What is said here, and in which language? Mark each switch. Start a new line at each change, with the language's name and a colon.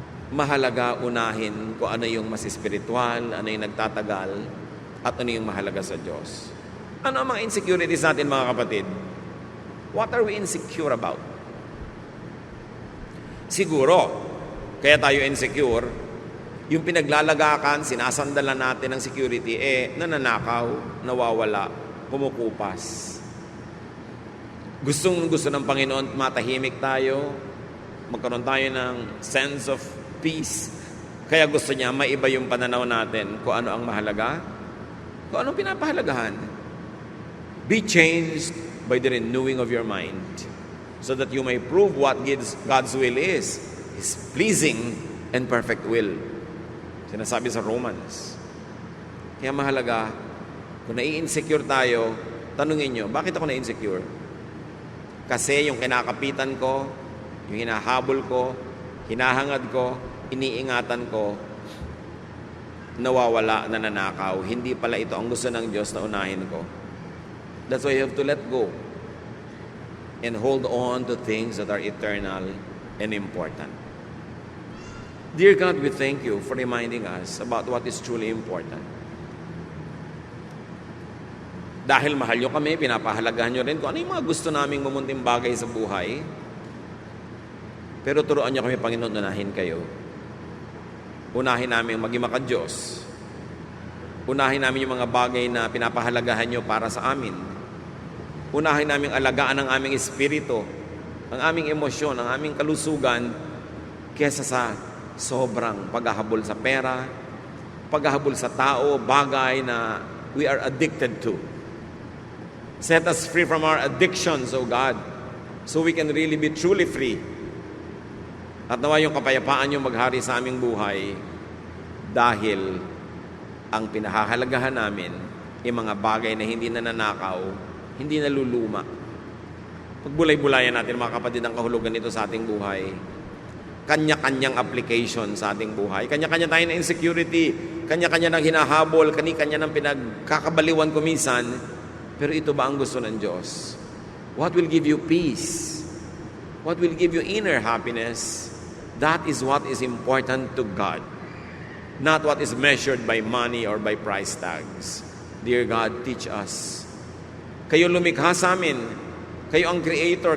Filipino: Mahalaga unahin kung ano yung mas espiritual, ano yung nagtatagal, at ano yung mahalaga sa Diyos. Ano ang mga insecurities natin, mga kapatid?
English: What are we insecure about?
Filipino: Siguro, kaya tayo insecure, yung pinaglalagakan, sinasandalan natin ng security, nananakaw, nawawala, kumukupas. Gusto ng Panginoon, matahimik tayo, magkaroon tayo ng
English: sense of peace.
Filipino: Kaya gusto niya, maiba yung pananaw natin kung ano ang mahalaga, kung anong pinapahalagahan.
English: Be changed by the renewing of your mind, so that you may prove what God's will is, His pleasing and perfect will.
Filipino: Sinasabi sa Romans. Kaya mahalaga, kung nai-insecure tayo, tanungin nyo, bakit ako na-insecure? Kasi yung kinakapitan ko, yung hinahabol ko, hinahangad ko, iniingatan ko, nawawala, nananakaw. Hindi pala ito ang gusto ng Diyos na unahin ko.
English: That's why you have to let go and hold on to things that are eternal and important. Dear God, we thank you for reminding us about what is truly important.
Filipino: Dahil mahal nyo kami, pinapahalagahan nyo rin kung ano yung mga gusto naming mamunting bagay sa buhay. Pero turuan nyo kami, Panginoon, unahin kayo. Unahin namin maging maka-Diyos. Unahin namin yung mga bagay na pinapahalagahan nyo para sa amin. Unahin namin alagaan ang aming espiritu, ang aming emosyon, ang aming kalusugan, kesa sa sobrang paghahabol sa pera, paghahabol sa tao, bagay na
English: we are addicted to. Set us free from our addictions, O God, so we can really be truly free.
Filipino: At nawa yung kapayapaan yung maghari sa aming buhay dahil ang pinahahalagahan namin yung mga bagay na hindi nananakaw, hindi naluluma. Pagbulay-bulayan natin, mga kapatid, ang kahulugan nito sa ating buhay. Kanya-kanyang application sa ating buhay. Kanya-kanya tayo na insecurity. Kanya-kanya ng hinahabol. Kanya-kanya ng pinagkakabaliwan kumisan. Pero ito ba ang gusto ng Diyos?
English: What will give you peace? What will give you inner happiness? That is what is important to God. Not what is measured by money or by price tags. Dear God, teach us.
Filipino: Kayo lumikha sa amin. Kayo ang creator.